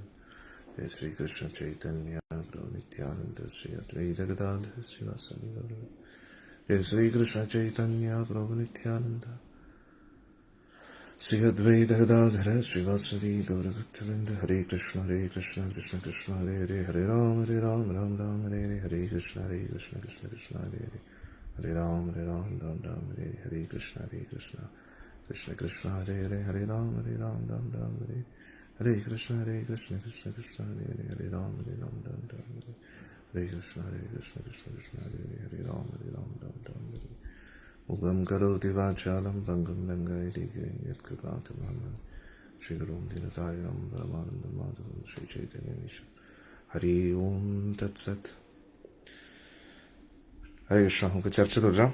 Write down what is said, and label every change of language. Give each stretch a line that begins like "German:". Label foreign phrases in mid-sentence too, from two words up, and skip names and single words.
Sanskrit: ജയ ശ്രീകൃഷ്ണ ചൈതന്യ പ്രഭു നിത്യാനന്ദ ശ്രീ അദ്വൈത ഗദാധര ശ്രീവാസവി ഗൗരഭക്തർ. ജയ ശ്രീകൃഷ്ണ ചൈതന്യ പ്രഭു നിത്യാനന്ദ ശ്രീ അദ്വൈത ഗദാധര ശ്രീവാസവി ഗൗരഭക്തവൃന്ദ. ഹരേ കൃഷ്ണ കൃഷ്ണ കൃഷ്ണ ഹരേ ഹരേ ഹരേ രാം രാം രാം ഹരേ ഹരേ. ഹരേ കൃഷ്ണ കൃഷ്ണ കൃഷ്ണ ഹരേ ഹരേ ഹരേ രാം രാം രാം ഹരേ. ഹരേ കൃഷ്ണ കൃഷ്ണ കൃഷ്ണ ഹരേ ഹരേ ഹരേ രാം രാം ഹരേ. ഹരേ കൃഷ്ണ കൃഷ്ണ കൃഷ്ണ ഹരേ ഹരേ ഹരേ രാം രാം ഹരേ. ഹരേ കൃഷ്ണ കൃഷ്ണ കൃഷ്ണ ഹരേ ഹരേ ഹരേ രാം രാം ഹരേ. उगं करोति वाचालं पङ्गं लङ्घयति यत्कृपातं श्री गुरुं दीनतारिणं परमानन्दं माधवं श्री चैतन्य निशं हरि ओम् तत् सत्. ഹരേ കൃഷ്ണ.
Malayalam: നമുക്ക് ചർച്ച തുടരാം.